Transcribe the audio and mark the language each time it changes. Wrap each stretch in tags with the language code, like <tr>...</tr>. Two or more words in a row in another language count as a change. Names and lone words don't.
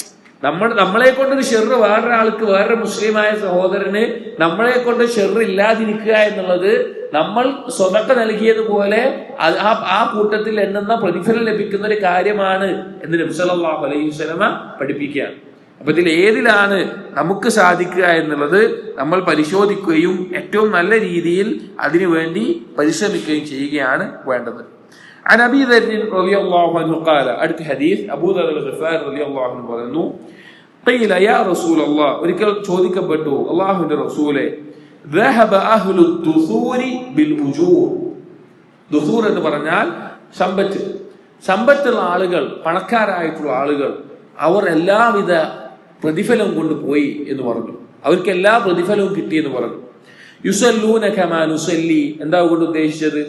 <ml>നമ്മളെ കൊണ്ടൊരു ഷെറ് വേറൊരാൾക്ക്, വേറൊരു മുസ്ലിമായ സഹോദരന് നമ്മളെ കൊണ്ട് ഷെറ് ഇല്ലാതിരിക്കുക എന്നുള്ളത് നമ്മൾ സദഖ നൽകിയതുപോലെ ആ കൂട്ടത്തിൽ എണ്ണുന്ന പ്രതിഫലം ലഭിക്കുന്ന ഒരു കാര്യമാണ് എന്ന് നബി</ml> <ar>صلى الله عليه وسلم</ar> <ml>പഠിപ്പിക്കുകയാണ്. അപ്പൊ ഇതിൽ ഏതിലാണ് നമുക്ക് സാധിക്കുക എന്നുള്ളത് നമ്മൾ പരിശോധിക്കുകയും ഏറ്റവും നല്ല രീതിയിൽ അതിനുവേണ്ടി പരിശ്രമിക്കുകയും ചെയ്യുകയാണ് വേണ്ടത്.</ml> <ar>عن أبي ذر رضي الله عنه قال,</ar> <ml>അടുത്ത ഹദീസ് അബൂ ദർ അൽ-ഗിഫാരി</ml> <ar>رضي الله عنه</ar> <ml>പറയുന്നു,</ml> <ar>قيل يا رسول الله,</ar> <ml>ഒരിക്കൽ ചോദിക്കപ്പെട്ടു, അല്ലാഹുവിന്റെ റസൂലേ,</ml> <ar>ذهب أهل الدثور بالأجور.</ar> <ml>ദുസൂർ എന്ന് പറഞ്ഞാൽ സമ്പത്തുള്ള ആളുകൾ, പണക്കാരായിട്ടുള്ള ആളുകൾ, അവർ എല്ലാവിധ പ്രതിഫലവും കൊണ്ടുപോയി എന്ന് പറഞ്ഞു. അവർക്ക് എല്ലാ പ്രതിഫലവും കിട്ടിയെന്ന് പറഞ്ഞു.</ml> <ar>يصلون كما نصلي,</ar> <ml>എന്താ കൊണ്ട് ഉദ്ദേശിച്ചത്?</ml>